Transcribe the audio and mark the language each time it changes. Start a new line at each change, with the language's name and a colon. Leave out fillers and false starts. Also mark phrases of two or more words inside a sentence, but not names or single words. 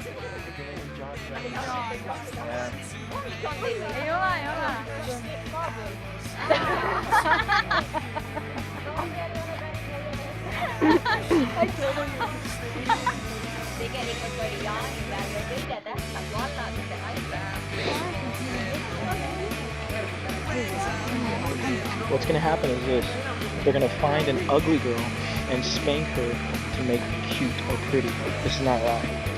Estonian: Ei ole. Tegelikult oli jaanipäev ja kõige tähtsam valladuse naipäev.
English: What's gonna happen is this: they're gonna find an ugly girl and spank her to make her cute or pretty. This is not right.